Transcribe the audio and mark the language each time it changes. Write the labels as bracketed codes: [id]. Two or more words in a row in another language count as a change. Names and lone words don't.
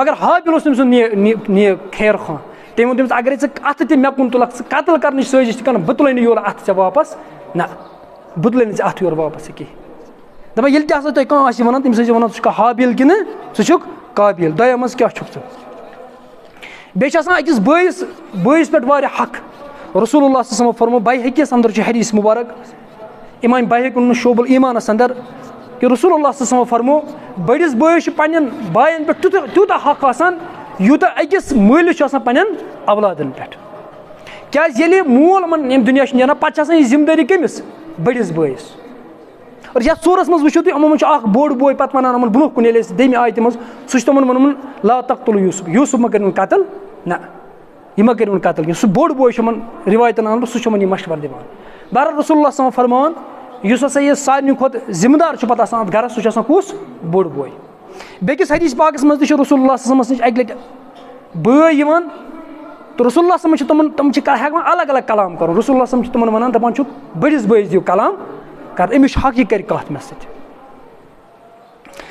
[ks] مگر حابِل اوس تٔمۍ سُنٛد نیک خیر خان, تٔمۍ ووٚن تٔمِس اگرے ژٕ اَتھٕ تہِ مےٚ کُن تُلکھ, ژٕ قتل کرنٕچ سٲزِش تہِ کرن, بہٕ تُلے نہٕ یورٕ اَتھٕ ژےٚ واپس, نہ بہٕ تُلے نہٕ ژےٚ اَتھٕ یورٕ واپس کِہینۍ. دَپان ییٚلہِ تہِ ہسا تۄہہِ کانٛہہ آسہِ وَنان تٔمِس ٲسِو وَنان ژٕ چھُکھا حابِل کِنہٕ ژٕ چھُکھ قابِل, دۄیو منٛز کیٛاہ چھُکھ ژٕ. بیٚیہِ چھِ آسان أکِس بٲیِس پٮ۪ٹھ واریاہ حق. [ar] رسول اللہ صلی اللہ علیہ وسلم [ks] فرمو بایہقیَس انٛدر چھُ حدیٖث مُبارک, امام بایہقی ووٚنُن شعبُل ایٖمانس انٛدر کہِ [ar] رسول اللہ صلی اللہ علیہ وسلم [ks] فرمو بٔڑِس بٲیِس چھُ پنٕنٮ۪ن بایَن پٮ۪ٹھ تیوٗتاہ حق آسان یوٗتاہ أکِس مٲلِس چھُ آسان پنٕنٮ۪ن اولادن پٮ۪ٹھ. کیٛازِ ییٚلہِ مول یِمن ییٚمہِ دُنیا چھُ نیران پتہٕ چھِ آسان یہِ ذِمہٕ دٲری کٔمِس بٔڑِس بٲیِس. اور یتھ سورس منٛز وٕچھِو تُہۍ یِمو منٛز چھُ اکھ بوٚڑ بوے پتہٕ ونان یِمن برونٛہہ کُن ییٚلہِ أسۍ دٔیمہِ آیتہِ منٛز سُہ چھُ تِمن ووٚنمُت [ar] لا تقتلوٗ یوسف, [ks] یوسف مہ کٔرِنۍ قتل, نہ یہِ مہ کٔرِنۍ قتل کینٛہہ. سُہ بوٚڑ بوے چھُ یِمن رِوایتن آمُت, سُہ چھُ یِمن یہِ مشور دِوان. بہرحال [ar] رسول اللہ صلی اللہ علیہ وسلم [ks] فرماوان یُس ہسا یہِ سارنٕے کھۄتہٕ ذِمہٕ دار چھُ پتہٕ آسان اتھ گرس, سُہ چھُ آسان کُس بوٚڑ بوے. بیٚکِس حدیٖث پاکس منٛز تہِ چھُ [ar] رسول اللہ صلی اللہ علیہ وسلم [ks] نِش اکہِ لٹہِ بٲے یِوان تہٕ [ar] رسول اللہ صلی اللہ علیہ وسلم [ks] چھِ تِم چھِ ہٮ۪کان الگ الگ کلام کرُن. [ar] رسول اللہ صلی اللہ علیہ وسلم [ks] چھِ تِمن ونان دپان چھُکھ بٔڑِس بٲیِس دِیِو کلام کر, أمِس چھُ حق یہِ کرِ کتھ مےٚ سۭتۍ.